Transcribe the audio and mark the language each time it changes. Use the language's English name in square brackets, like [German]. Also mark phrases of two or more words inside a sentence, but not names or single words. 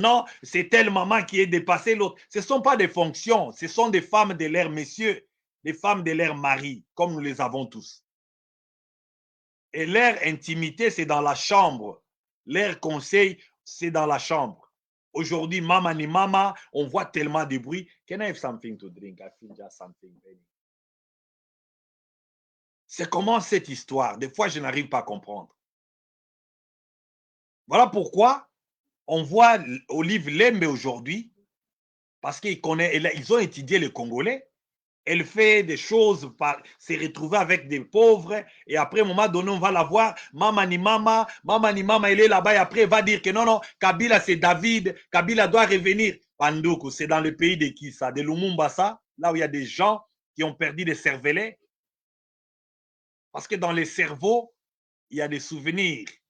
[French] Non, c'est telle maman qui est dépassée l'autre. Ce ne sont pas des fonctions, ce sont des femmes de leur messieurs, des femmes de leur mari, comme nous les avons tous. Et leur intimité, c'est dans la chambre. Leur conseil, c'est dans la chambre. Aujourd'hui, [Swahili] mama ni mama, [French] on voit tellement de bruit. [English] Can I have something to drink? I feel just something. [French] C'est comment cette histoire? Des fois, je n'arrive pas à comprendre. Voilà pourquoi on voit Olive Lembe aujourd'hui, parce qu'ils ont étudié le Congolais. Elle fait des choses, s'est retrouvée avec des pauvres, et après, à un moment donné, on va la voir, [Swahili] mama ni mama, [French] elle est là-bas, et après, elle va dire que non, non, Kabila, c'est David, Kabila doit revenir. Pandoukou, c'est dans le pays de qui ça? De Lumumba, ça? Là où il y a des gens qui ont perdu des cervelets. Parce que dans les cerveaux, il y a des souvenirs.